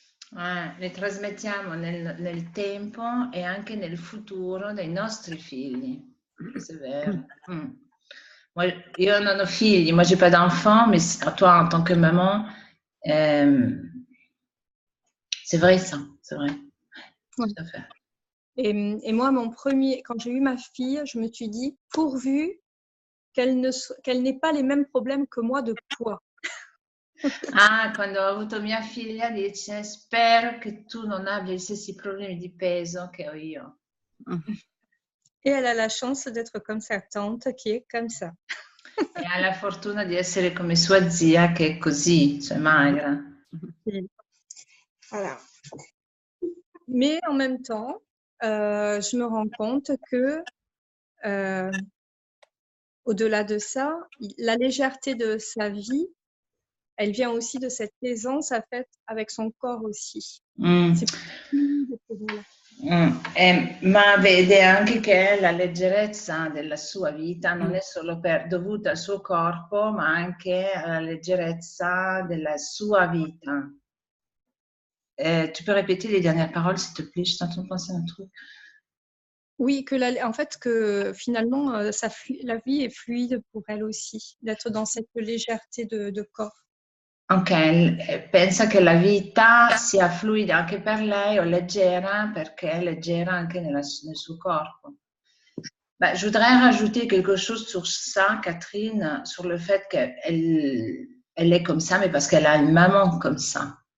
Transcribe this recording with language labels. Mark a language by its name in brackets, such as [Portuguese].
[Italian] Le trasmettiamo nel tempo e anche nel futuro dei nostri figli. Questo è vero. [French] Moi, [Italian] io non ho figli, [French] moi j'ai pas d'enfants, mais toi en tant que maman, c'est vrai ça, c'est vrai. Ouais. Tout à fait. Et moi, quand j'ai eu ma fille, je me suis dit, pourvu qu'elle n'ait pas les mêmes problèmes que moi de poids. [Italian] Ah, quando ho avuto mia figlia dice spero che tu non abbia gli stessi problemi di peso che ho io. [French] Et elle a la chance d'être comme sa tante qui est comme ça. [Italian] E ha la fortuna di essere come sua zia che è così, cioè magra. [French] Voilà. Mais en même temps, je me rends compte que au-delà de ça, la légèreté de sa vie, elle vient aussi de cette aisance à fait avec son corps aussi. C'est plus pour elle. [Italian] Ma vede anche che la leggerezza della sua vita non è solo dovuta al suo corpo, ma anche alla leggerezza della sua vita. [French] Tu peux répéter les dernières paroles, s'il te plaît? Je suis en train de penser à un truc. Oui, en fait, que finalement, la vie est fluide pour elle aussi, d'être dans cette légèreté de corps. [Italian] Ok, pensa che la vita sia fluida anche per lei o leggera perché è leggera anche nel suo corpo. [French] Bah, je voudrais rajouter quelque chose sur ça, Catherine, sur le fait qu'elle est comme ça, mais parce qu'elle a une maman comme ça.